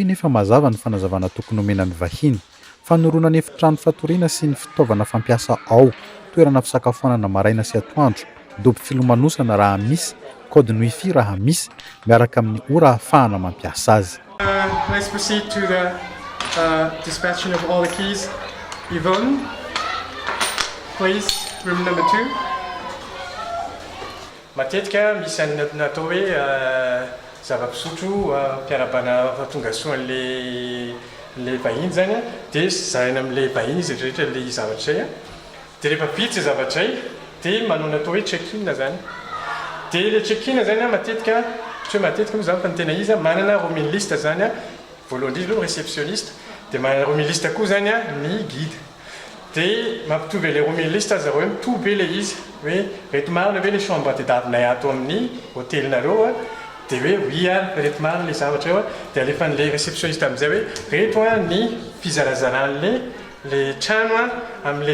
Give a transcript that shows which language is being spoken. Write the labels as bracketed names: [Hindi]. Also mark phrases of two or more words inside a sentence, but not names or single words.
[Malagasy] nefa mazava ny fanazavana tokony homenany vahiny fanorona ny efitrano fatoriana sy ny fitaovana fampiasa ao toerana fisakafoanana maraina sy atoandro dobo filomanosana raha misy code wifi raha misy miaraka amin'ny ora ahafahana mampiasa azy. [English] Let's proceed to the dispatching of all the keys. Yvonne, please, room number 2. [Malagasy] Matetika misy natao hoe zava-pisotro mpiarabana tonga soan'le vahiny zany a dia zaraina amin'le vahiny izy rehetra le zavatra zay a dia rehefa vita zay zavatra zay dia manao natao hoe check-in zany dia le check-in zany a matetika tsy hoe matetika moa zany fa ny tena izy manana [English] roaming liste [Malagasy] zany a voalohany indrindra aloha réceptionniste dia manana [English] roaming liste [Malagasy] koa zany a ny guide dia mampitovy le [English] roaming liste [Malagasy] zareo mitovy be le izy hoe reto marina ve le chambre tadiavinay ato amin'ny hôtelinareo a dia hoe oui a reto marina le zavatra eo a dia alefan'le réceptionniste amin'izay hoe reto a ny fizarazanan'le le trano a amin'le